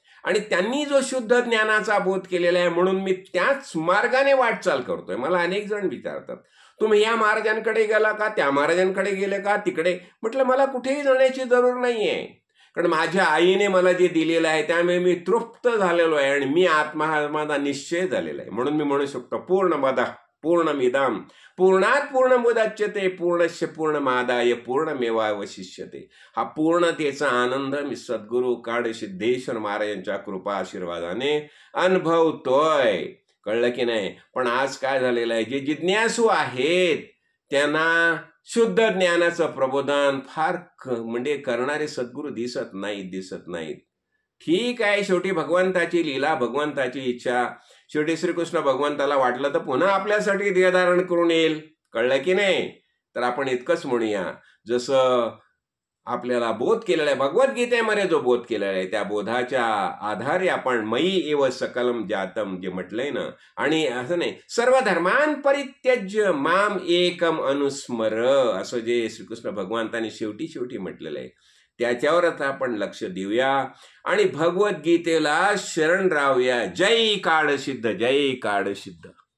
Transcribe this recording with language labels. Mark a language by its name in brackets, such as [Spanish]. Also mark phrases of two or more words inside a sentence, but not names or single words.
[Marathi] आणि त्यांनी जो शुद्ध ज्ञानाचा बोध केलेला आहे म्हणून मी त्याच मार्गाने वाटचाल करतोय. मला अनेक जण विचारतात, तुम्ही या महाराजांकडे गेला का, त्या महाराजांकडे गेले का, तिकडे. म्हटलं मला कुठेही जाण्याची जरूर नाहीये, कारण माझ्या आईने मला जे दिलेलं आहे त्यामुळे मी तृप्त झालेलो आहे आणि मी आत्मा हा माझा निश्चय झालेला आहे. म्हणून मी म्हणू शकतो [Sanskrit] पूर्णमदः पूर्णमिदं पूर्णात् पूर्णमुदच्यते पूर्णस्य पूर्णमादाय पूर्णमेवावशिष्यते. [Marathi] हा पूर्णतेचा आनंद मी सद्गुरू काळ सिद्धेश्वर महाराजांच्या कृपा आशीर्वादाने अनुभवतोय. कळलं की नाही. पण आज काय झालेलं आहे, जे जिज्ञासू आहेत त्यांना शुद्ध ज्ञानाचं प्रबोधन फार म्हणजे करणारे सद्गुरू दिसत नाहीत. ठीक आहे, शेवटी भगवंताची लीला, भगवंताची इच्छा. शेवटी श्रीकृष्ण भगवंताला वाटलं तर पुन्हा आपल्यासाठी देह धारण करून येईल. कळलं की नाही. तर आपण इतकंच म्हणूया, जसं आपल्याला बोध केलेला आहे भगवद्गीतेमध्ये जो बोध केलेला आहे त्या बोधाच्या आधारे आपण [Sanskrit] मयी एव सकलम जातम [Marathi] जे म्हटलंय ना, आणि असं नाही [Sanskrit] सर्व धर्मान परित्यज्य माम एकम अनुस्मर [Marathi] असं जे श्रीकृष्ण भगवंताने शेवटी म्हटलेलं आहे त्याच्यावरच आपण लक्ष देऊया आणि भगवद्गीतेला शरण राहूया. जय काळसिद्ध, जय काळसिद्ध.